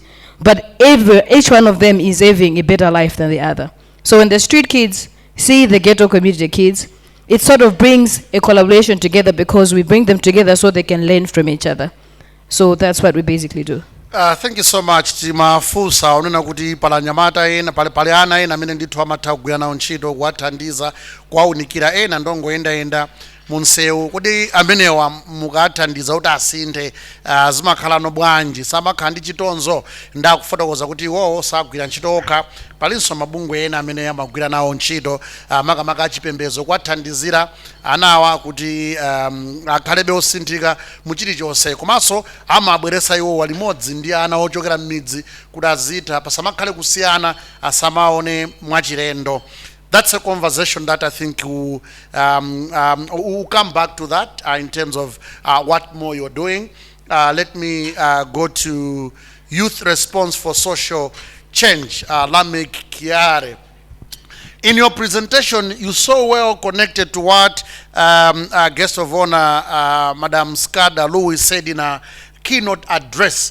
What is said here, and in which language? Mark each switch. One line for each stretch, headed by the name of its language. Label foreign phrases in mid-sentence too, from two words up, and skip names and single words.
English: But each one of them is having a better life than the other. So when the street kids see the ghetto community kids, it sort of brings a collaboration together, because we bring them together so they can learn from each other. So that's what we basically do. Thank you so much.
Nyanja: Timafusa unena kuti pala nyamata ena pale ana ena amene ndithu amatha kugwira nawo ntchito kuwathandiza kuwaunikira ena ndongoyendayenda munsewu. Kuti amenewa mukathandiza kuti asinthe zimakhalano bwanji, samakhala ndi chitonzo ndakufotokoza kuti iwowo sagwira ntchito okha, palinso mabungwe ena amene amagwira nawo ntchito makamaka achipembedzo kuwathandizira anawa kuti akhalebe osinthika mu chilichonse, komanso amabweretsa iwowa limodzi ndi ana ochokera m'midzi kuti azitha pasamakhale kusiyana, asamaone mwachilendo.
English: That's a conversation that I think we'll come back to that in terms of what more you're doing. Let me go to youth response for social change, Lamek Kiare. In your presentation, you so well connected to what guest of honor, Madam Skada Louis, said in a keynote address.